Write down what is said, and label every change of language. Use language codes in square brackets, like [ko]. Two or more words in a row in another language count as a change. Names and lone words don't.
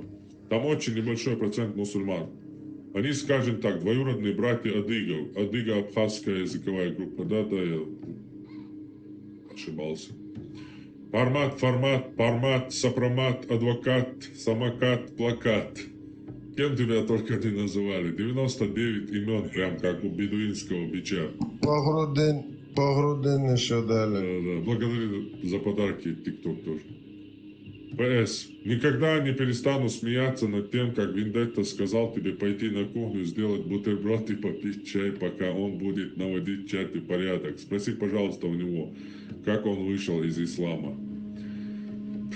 [ru] Там очень небольшой процент мусульман. Они, скажем так, двоюродные братья адыгов. Адыго-абхазская языковая группа. Да, я ошибался. Пармат, формат, пармат, сопромат, адвокат, самокат, плакат. Кем тебя только не называли. 99 имен, прям как у бедуинского бича. Погрудин еще дали. Да. Благодарю за подарки, ТикТок тоже. ПС. Никогда не перестану смеяться над тем, как Вендетта сказал тебе пойти на кухню, сделать бутерброд и попить чай, пока он будет наводить в чате порядок. Спроси, пожалуйста, у него, как он вышел из ислама.